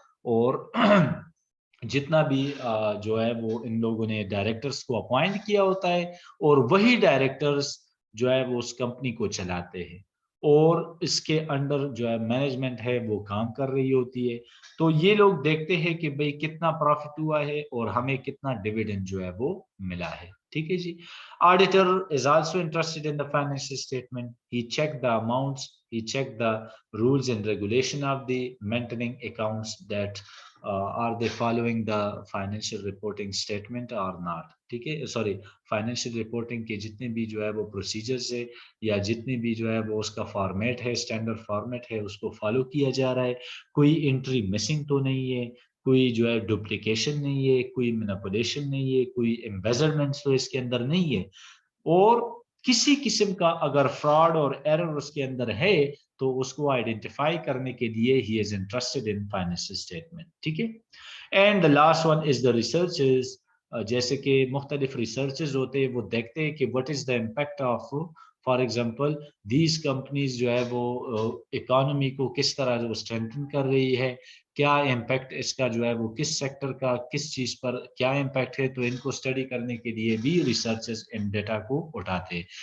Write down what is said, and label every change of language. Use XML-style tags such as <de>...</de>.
<ur>اور جتنا بھی جو ہے وہ ان لوگوں نے ڈائریکٹرز کو اپوائنٹ کیا ہوتا ہے اور وہی ڈائریکٹرز جو ہے وہ اس کمپنی کو چلاتے ہیں. اور اس کے انڈر جو ہے مینجمنٹ ہے وہ کام کر رہی ہوتی ہے. تو یہ لوگ دیکھتے ہیں کہ بھئی کتنا پروفٹ ہوا ہے اور ہمیں کتنا ڈیویڈنڈ جو ہے وہ ملا ہے. ٹھیک ہے جی.</ur> <en>Auditor is also interested in the financial statement. He checked the amounts, he checked the rules and regulation of the maintaining accounts, that are they following the financial reporting statement or not.</en> <ur>ٹھیک ہے, sorry, financial reporting کے جتنے بھی جو ہے وہ procedures ہے یا جتنی بھی جو ہے وہ اس کا فارمیٹ ہے, اسٹینڈرڈ فارمیٹ ہے, اس کو فالو کیا جا رہا ہے. کوئی انٹری مسنگ تو نہیں ہے, کوئی جو ہے ڈپلیکیشن نہیں ہے, کوئی مینیپولیشن نہیں ہے, کوئی ایمبیزلمنٹ تو اس کے اندر نہیں ہے. اور کسی قسم کا اگر فراڈ اور ایرر اس کے اندر ہے تو اس کو آئیڈینٹیفائی کرنے کے لیے</ur> <en>He is interested in financial statement.</en> <ur>ٹھیک ہے.</ur> <en>And the last one is the researches.</en> <ur>جیسے کہ مختلف ریسرچز ہوتے ہیں, وہ دیکھتے ہیں کہ</ur> <en>what is the impact of, for example,</en> <ur>these companies جو ہے وہ اکانومی کو کس طرح جو اسٹرینتھن کر رہی ہے, کیا امپیکٹ اس کا جو ہے وہ کس سیکٹر کا کس چیز پر کیا امپیکٹ ہے. تو ان کو اسٹڈی کرنے کے لیے بھی ریسرچز ان ڈیٹا کو اٹھاتے ہیں.</ur>